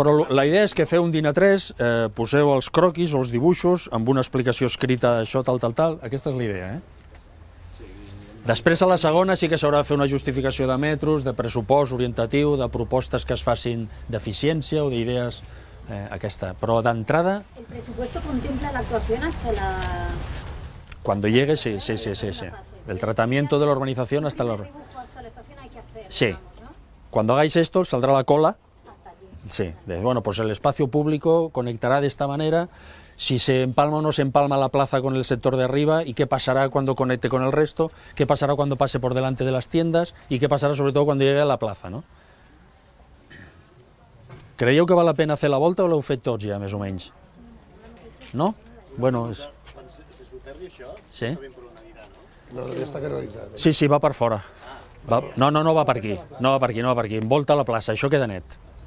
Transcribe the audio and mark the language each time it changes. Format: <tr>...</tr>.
<ca>Però la idea és que feu un DIN A3, poseu els croquis o els dibuixos amb una explicació escrita d'això, tal, aquesta és la idea, Després, a la segona, sí que s'haurà de fer una justificació de metros, de pressupost orientatiu, de propostes que es facin d'eficiència o d'idees, aquesta. Però d'entrada...</ca> <es>¿El presupuesto contempla la actuación hasta la...? Cuando llegue, sí. El tratamiento de la urbanización hasta la... El dibujo hasta la estación hay que hacer, Sí. digamos, ¿no? Cuando hagáis esto, saldrá la cola. Hasta allí. Sí. Bueno, pues el espacio público conectará de esta manera. Si se empalma o no se empalma la plaza con el sector de arriba y qué pasará cuando conecte con el resto, qué pasará cuando pase por delante de las tiendas y qué pasará sobre todo cuando llegue a la plaza, no?</es> <ca>Creieu que val la pena fer la volta o l'heu fet tots ja, més o menys? No? Bueno, és... Quan se soterri això, Sí? està ben per on anirà, no? No, ja està canalitzat. Sí, va per fora. No va per aquí. No va per aquí. Envolta la plaça, això queda net.</ca>